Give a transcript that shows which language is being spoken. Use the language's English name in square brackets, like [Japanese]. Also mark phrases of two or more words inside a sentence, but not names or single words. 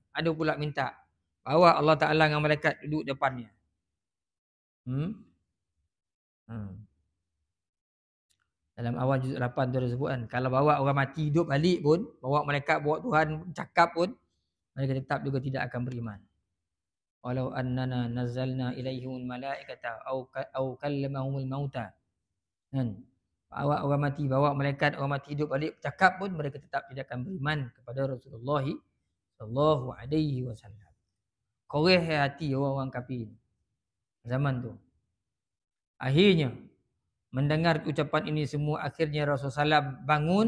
[Malay] Ada pula minta, bawa Allah Ta'ala dengan malaikat duduk depannya. Dalam awal juz 8 tu disebut kan, kalau bawa orang mati hidup balik pun, bawa malaikat, bawa Tuhan cakap pun, mereka tetap juga tidak akan beriman. [Arabic] ولو أننا نزلنا إليهم الملائكة أو كلمهم الموتى. [Malay] Kan? Bawa orang mati, bawa malaikat, orang mati hidup balik cakap pun mereka tetap tidak akan beriman kepada Rasulullah [Arabic] صلى الله عليه وسلم. [Malay] Koreh hati orang-orang kafir zaman tu. Akhirnya mendengar ucapan ini semua, akhirnya Rasulullah SAW bangun.